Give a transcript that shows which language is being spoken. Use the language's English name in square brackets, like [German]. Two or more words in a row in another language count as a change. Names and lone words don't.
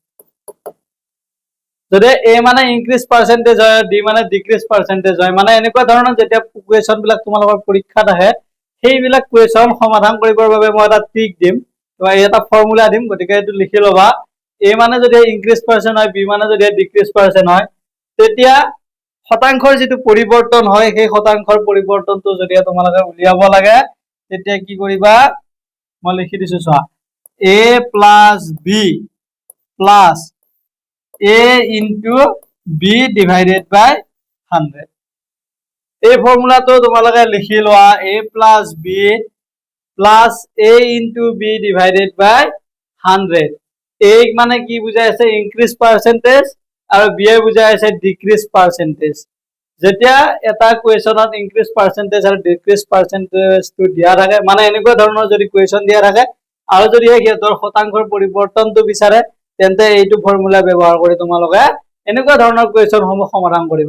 [Assamese] যদি এ মানে [English] increase percentage [Assamese] হয় ডি মানে [English] decrease percentage [Assamese] হয় মানে এনেকুৱা ধৰণৰ যেতিয়া কোৱেশ্চন বিলাক তোমালোকৰ পৰীক্ষাত আহে সেইবিলাক কোৱেশ্চন সমাধান কৰিবৰ বাবে মই এটা ট্ৰিক দিম মই এটা ফৰ্মুলা দিম গতিকে এটো লিখি লবা এ মানে যদি [English] increase percent [Assamese] হয় বি মানে যদি [English] decrease percent [Assamese] হয় তেতিয়া শতাংশৰ যেটো পৰিৱৰ্তন হয় সেই শতাংশৰ পৰিৱৰ্তনটো যদি তোমালোকে উলিয়াব লাগে তেতিয়া কি কৰিবা মই লিখি দিছো চোৱা [English] a plus b plus a into b divided by 100 [Assamese] এই ফর্মুলাটো তোমালোকে লিখি লোৱা [English] a plus b plus a into b divided by 100 [Assamese] a মানে কি বুজাই আছে [English] increase percentage [Assamese] আৰু b এ বুজাই আছে [English] decrease percentage [Assamese] যেতিয়া এটা কোৱেচনত [English] increase percentage [Assamese] আৰু [English] decrease percentage [Assamese] টু দিয়া থাকে মানে এনেকুৱা ধৰণৰ যদি কোৱেচন দিয়া থাকে আৰু যদি হেতৰ শতাংশৰ পৰিৱৰ্তনটো বিচাৰে তেন্তে এইটো ফৰ্মুলা ব্যৱহাৰ কৰি তোমালোকে এনেকুৱা ধৰণৰ কোৱেচন সমূহ সমাধান কৰিব